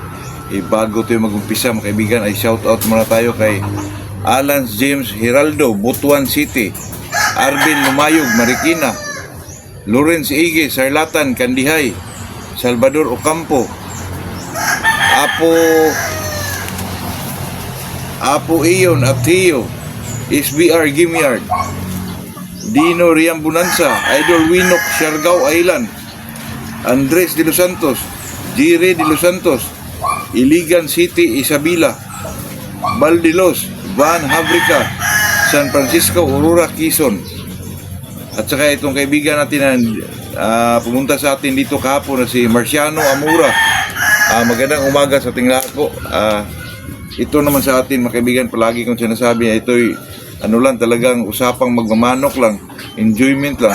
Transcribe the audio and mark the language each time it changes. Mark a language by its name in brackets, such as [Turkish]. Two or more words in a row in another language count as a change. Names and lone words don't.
[Filipino] Bago tayo mag-umpisa mga kaibigan ay [English] shout out [Filipino] muna tayo kay Alan James Hiraldo, Butuan City, Arvin Lumayog, Marikina, Lawrence Ige, Sarlatan, Kandihay, Salvador Ocampo, Apo Iyon Atio, SBR Gimyard, Dino Riambunanza, Idol Winok, Siargao Island, Andres de los Santos, Jire de los Santos, Iligan City, Isabela, Baldilos, Van Habrica, San Francisco, Aurora, Quezon. At saka itong kaibigan natin na pumunta sa atin dito kahapon na si Marciano Amura. Magandang umaga sa ating lahat po. Ito naman sa atin mga kaibigan, palagi kong sinasabi na ito'y lang, talagang usapang magmamanok lang, enjoyment lang.